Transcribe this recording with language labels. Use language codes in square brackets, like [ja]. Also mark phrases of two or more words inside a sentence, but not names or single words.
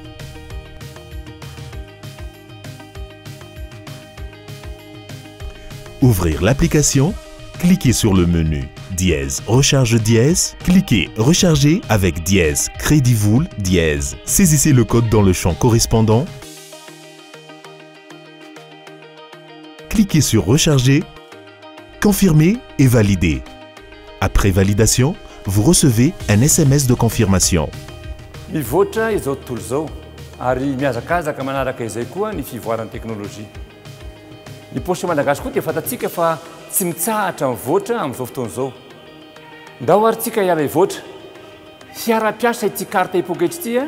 [fr] Ouvrir l'application, cliquez sur le menu dièse recharge dièse, cliquez recharger avec dièse Crédivul dièse. Saisissez le code dans le champ correspondant. Cliquez sur recharger, confirmer et valider. Après validation, vous recevez un SMS de confirmation. [mg] Mivoatra izao tontolo izao ary miazakazaka manaraka izay koa ny fivoaran'ny teknôlôjia. Ny pochtra malagasy koa dia fantatsika fa tsy mitsahatra mivoatra amin'izao fotoana izao. Ndao ary tsika hiala hivoatra. Hiara-piasa ity karta hipoketra ity.